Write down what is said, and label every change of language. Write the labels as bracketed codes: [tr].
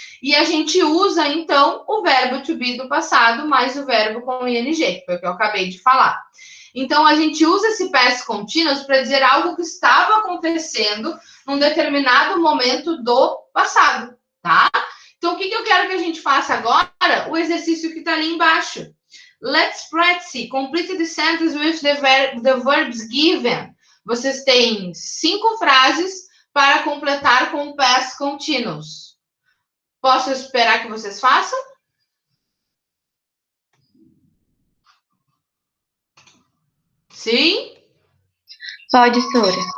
[pt] E a gente usa, então, o verbo to be do passado mais o verbo com ing, que foi o que eu acabei de falar. Então, a gente usa esse past continuous para dizer algo que estava acontecendo num determinado momento do passado, tá? Então, o que eu quero que a gente faça agora? O exercício que está ali embaixo. [en] Let's practice. Complete the sentence with the verbs given. [pt] Vocês têm 5 frases para completar com o past continuous. Posso esperar que vocês façam? Sim? Pode, Sora.